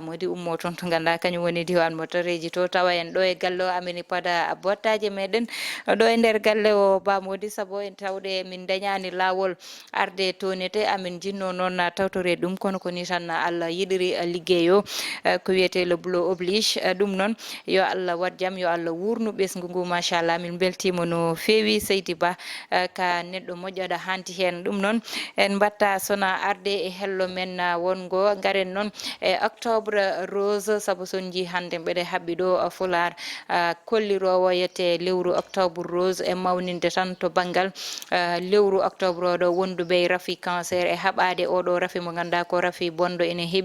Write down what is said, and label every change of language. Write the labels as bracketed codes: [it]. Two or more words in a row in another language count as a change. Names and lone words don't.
[ff] Mody ummo toon to ganda kañum woni diwan mo tareji to tawa en ɗo e galle o amin pada bottaje meɗen ɗo e nder galle o Ba Mody saabu en tawde min dañani lawol arde tonete amin jinno noon tawtore ɗum kono ko ni tan Allah yiɗiri ligguey o ko wiyete [fr] le boulot oblige [ff] ɗum noon yo Allah wat jaam yo Allah wurnu ɓesgu ngu machallah min beltimo no fewi Seydi Ba ka neɗɗo moƴƴoɗo hanti hen ɗum noon en batta sona arde e hello men wongo garen noon e [fr] octobre rose [ff] saabu son ji hande mbeɗe habɓi ɗo Fular kollirowo yette lewru [fr] octobre rose [ff] e mawninde tan to banggal lewru octobre oɗo wonduɓe rafi cancer e haɓade oɗo rafi mo ganda ko rafi bonɗo ene